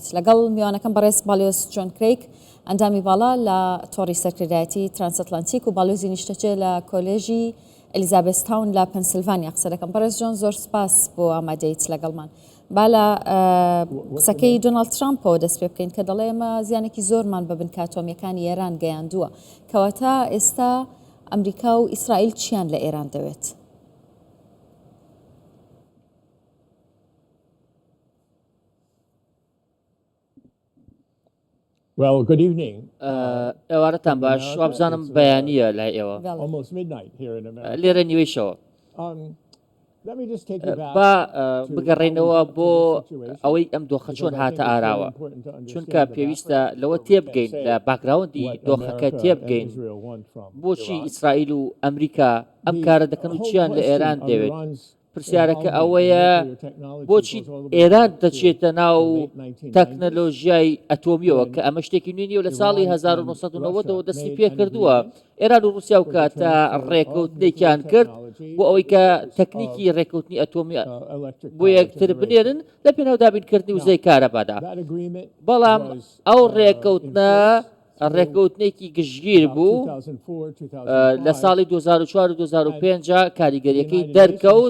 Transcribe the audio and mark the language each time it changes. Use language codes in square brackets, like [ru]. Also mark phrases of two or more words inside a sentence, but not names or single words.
[ckb] لەگەڵ میوانەکەم بەڕێز باڵیۆس جۆن کریک ئەندامی باڵا لە تۆڕی سەرکردایەتی ترانسەتلانتیک و باڵۆزی نیشتەجێ لە کۆلێژی ئەلیزابێستاون لە پەنسیلڤانیا قسە دەکەم. بەڕێز جۆن زۆر سپاس بۆ ئامادەیت لەگەڵمان. با لە قسەکەی دۆناڵد ترامپەوە دەست پێ بکەین کە دەڵێ ئێمە زیانێکی زۆرمان بە بنکە ئەتۆمیەکانی ئێران گەیاندووە. کەواتە ئێستا ئەمریکا و ئیسرائیل چیان لە ئێران دەوێت؟ [en] Well, good evening. [ckb] ئێوارەتان باش وابزانم بەیانیە لای ئێوە [en] Almost midnight here in America. [ckb] لێرە نیوەیشەوە. [en] Let me just take you back [ckb] با [en] to [ckb] بگەڕێنەوە [en] the [ckb] بۆ [en] situation, [ckb] ئەوەی ئەم دۆخە چۆن [en] because I [ckb] هاتە [en] think it's very [ckb] ئاراوە، [en] important to understand [ckb] چونکە [en] the [ckb] پێویستە [en] background [ckb] لەوە [en] before we [ckb] تێبگەین [en] can [ckb] لە [en] say [ckb] باکگراوندی [en] what [ckb] دۆخەکە [en] America [ckb] تێبگەین [en] and Israel want from [ckb] بۆچی [en] Iran. [ckb] ئیسرائیل و ئەمریکا ئەم کارە دەکەن و [en] The whole [ckb] چیان لە ئێران [en] question of [ckb] دەوێت. [en] Iran's [ckb] پرسیارەکە [en] involvement in [ckb] ئەوەیە [en] nuclear technology [ckb] بۆچی [en] goes all the way [ckb] ئێران [en] back to [ckb] دەچێتە ناو [en] the late 1990s. [ckb] تەکنەلۆژیای ئەتۆمیەوە کە ئەمە شتێکی نوێ نیە و لە ساڵی 1990ەوە دەستی پێ کردووە. ئێران و رووسیا و کاتە ڕێکەوتنێکیان کرد بۆ ئەوەی کە تەکنیکی ڕێکەوتنی ئەتۆمی بۆ یەکتر بنێرن لە پێناودابینکردنی وزەی کارەبادا. بەڵام ئەو ڕێکەوتنە ڕێکەوتنێکی گشتگیر بوو لە ساڵی 2004 و 2005 کاریگەریەکەی دەرکەوت.